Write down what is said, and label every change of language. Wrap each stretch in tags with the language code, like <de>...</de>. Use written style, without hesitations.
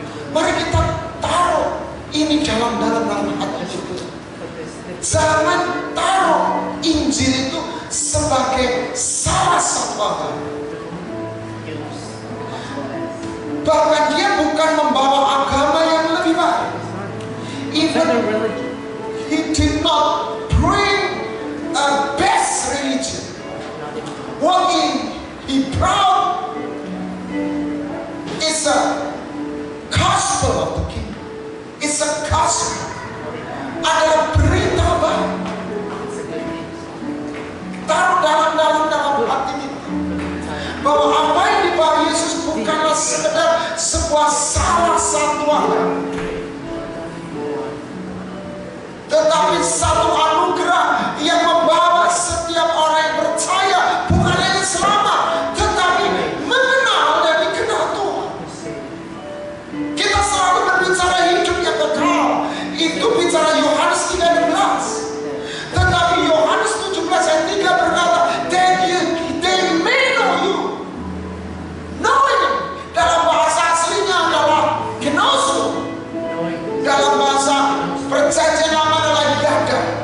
<id>Mari kita taruh ini dalam hati kita. Jangan taruh Injil itu sebagai salah satu agama. Bahkan dia bukan membawa agama yang lebih baik.</id> <en>Even he did not bring a best religion. What he brought is a gospel of the kingdom. It's a gospel.</en> <id>Adalah berita baik. Taruh dalam hati kita bahwa apa yang dibawa Yesus bukanlah sekedar sebuah salah satu agama, tetapi satu anugerah yang membawa setiap orang yang percaya bukan hanya selamat, tetapi mengenal dan dikenal Tuhan. Kita selalu berbicara hidup yang kekal. Itu bicara Yohanes 3:16. Tetapi Yohanes 17 ayat 3 berkata,</id> <en>they may know you.</en> <id>Knowing dalam bahasa aslinya adalah kenoso. Dalam bahasa perjanjian lama adalah yada.</id>